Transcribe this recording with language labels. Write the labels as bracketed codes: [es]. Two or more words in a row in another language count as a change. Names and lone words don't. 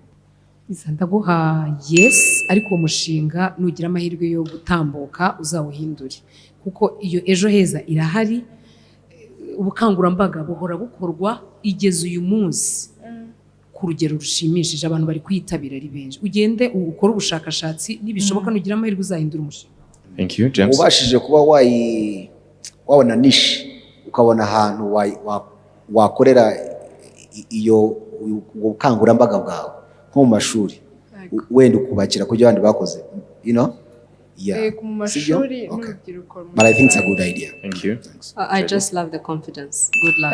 [rw] Ndaguha yes, ariko uwo mushinga nugira amahirwe yo gutambuka uzawuhindure, kuko iyo ejo heza irahari. Ubukangurambaga buhora bukorwa, igeze uyu munsi ku rugero rushimishije, abantu bari kwitabira ari benshi. Ugende ukora ubushakashatsi, nibishoboka nugira amahirwe uzahindura umushinga. [en] Thank you, James. [rw] Ubashije kuba wabona niche, ukabona ahantu wakorera iyo ubukangurambaga bwawe nko mu mashuri, wenda ukubakira kujya abandi bakoze, [en] you know? Yeah. But I think it's a good idea. Thank you. I just love the confidence. Good luck.